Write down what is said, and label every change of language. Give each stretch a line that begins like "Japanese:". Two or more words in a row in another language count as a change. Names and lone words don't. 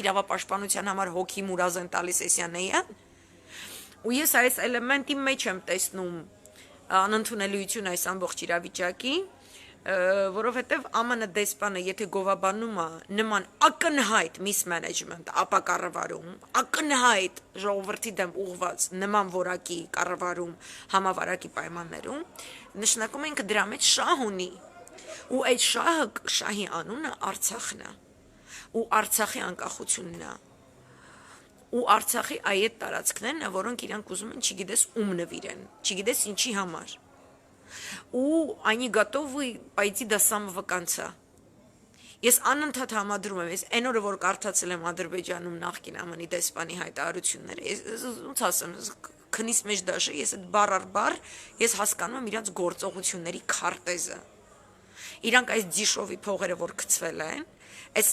Armenian: իրավապաշտպանության համար հոգի մուրազ են տալիս էսյանեյան, ու ես այս էլեմենտի մեջ եմ տեսնում անընդունելիություն այս ամբողջ իրավիճակի, որովհետև ԱՄՆ դեսպանը, եթե գովաբանում է նման ակնհայտ mismanagement ապա կառավարում, ակնհայտ ժողովրդի դեմ ուղված նման որակի կառավարում համավարակի պայմաններում, նշանակում է ինքը դրա մեջ շահ ունի, ու այդ շահի անունը Արցախն է, ու Արցախի անկախությունն է, ու Արցախի այդ տարածքներն են, որոնք իրանք ուզում են, չգիտես ում նվիրեն, չգիտես ինչի համար։ Ու
Russian: они готовы пойти до самого конца։
Armenian: Ես անընդհատ համադրում եմ, ես այն օրը որ կարդացել եմ Ադրբեջանում նախկին ԱՄՆ-ի դեսպանի հայտարարությունները, ես ոնց ասեմ, քնից մեջ դաշը, ես այդ բառ առ բառ ես հասկանում եմ իրանց գործողությունների քարտեզը։ Իրանք այս դիշովի փողերը որ գցվել են, այս